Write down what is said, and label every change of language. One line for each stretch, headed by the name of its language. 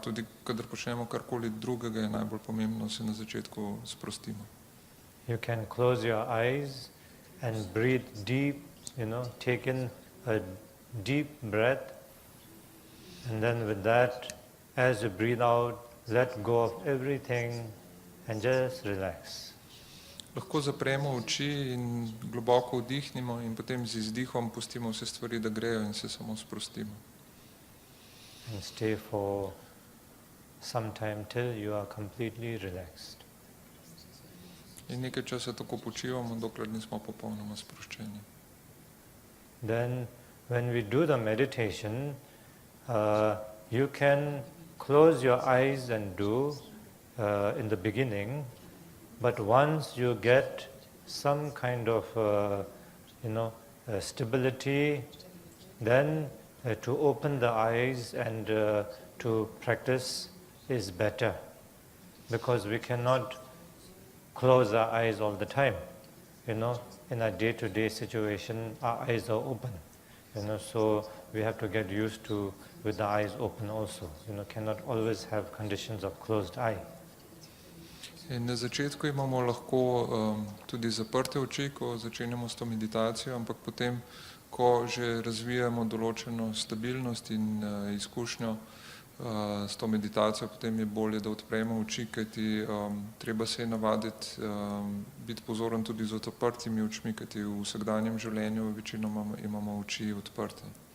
Slovenian: Tudi kadar počnemo karkoli drugega, je najbolj pomembno, da se na začetku sprostimo.
English: You can close your eyes and breathe deep, take in a deep breath, and then with that, as you breathe out, let go of everything and just relax.
Slovenian: Lahko zapremo oči in globoko vdihnimo in potem z izdihom pustimo vse stvari, da grejo in se samo sprostimo.
English: And stay for some time till you are completely relaxed.
Slovenian: In nekaj časa tako počivamo, dokler nismo popolnoma sproščeni.
English: Then, when we do the meditation, you can close your eyes and do in the beginning, but once you get some kind of, stability, then to open the eyes and to practice is better, because we cannot close our eyes all the time. In a day-to-day situation, our eyes are open. So we have to get used to with the eyes open also. Cannot always have conditions of closed eye.
Slovenian: In na začetku imamo lahko tudi zaprte oči, ko začenjamo s to meditacijo, ampak potem, ko že razvijamo določeno stabilnost in izkušnjo s to meditacijo, potem je bolje, da odpremo oči, kajti treba se je navaditi biti pozoren tudi z odprtimi očmi, kajti v vsakdanjem življenju večinoma imamo oči odprte.